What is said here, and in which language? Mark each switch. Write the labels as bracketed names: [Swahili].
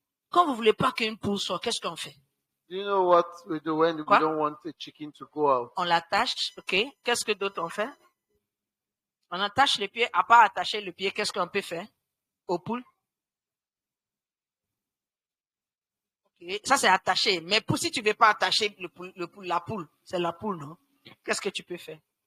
[French] Quand vous voulez pas qu'une poule sorte, qu'est-ce qu'on fait? [English] Do you know what we do when [French] Quoi? [English] we don't want a chicken to go out? [French] On l'attache, ok? Qu'est-ce que d'autre on fait? On attache les pieds. À part attacher le pied, qu'est-ce qu'on peut faire aux poules? Okay. Ça, c'est attaché. Mais pour si tu ne veux pas attacher la poule, c'est la poule, non? Qu'est-ce que tu peux faire?